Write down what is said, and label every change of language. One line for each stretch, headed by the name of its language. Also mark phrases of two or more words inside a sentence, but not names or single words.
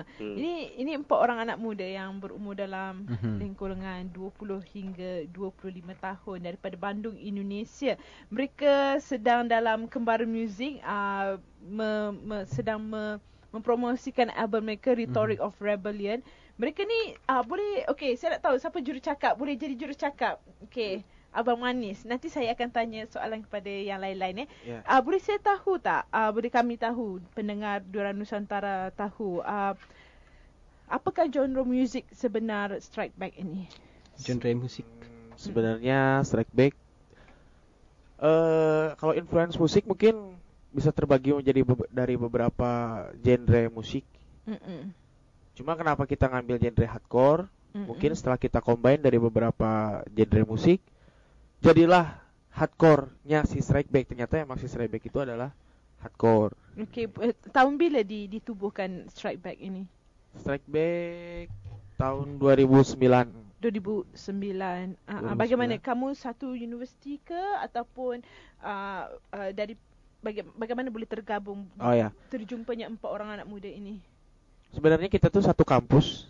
Malay: Ini 4 orang anak muda yang berumur dalam lingkungan 20 hingga 25 tahun daripada Bandung, Indonesia. Mereka sedang dalam Kembara Music sedang mempromosikan album mereka Rhetoric of Rebellion. Mereka ni boleh, okey, saya nak tahu siapa jurucakap. Boleh jadi jurucakap. Okey. Abang Manis, nanti saya akan tanya soalan kepada yang lain-lain. Yeah. Boleh saya tahu tak, boleh kami tahu, pendengar Duren Nusantara tahu, apakah genre muzik sebenar Strike Back ini?
Indonesian: Genre musik. Sebenarnya Strike Back, kalau influence musik mungkin bisa terbagi menjadi dari beberapa genre musik. Cuma kenapa kita ngambil genre hardcore? Mungkin setelah kita combine dari beberapa genre musik, jadilah hardcore-nya si Strike Back. Ternyata emang si Strike Back itu adalah hardcore.
Malay: Okey, tahun bila ditubuhkan Strike Back ini?
Indonesian: Strike Back tahun 2009. 2009.
Malay: Bagaimana, kamu satu universiti ke ataupun dari bagaimana boleh tergabung? Terjumpanya 4 orang anak muda ini.
Indonesian: Sebenarnya kita tuh satu kampus.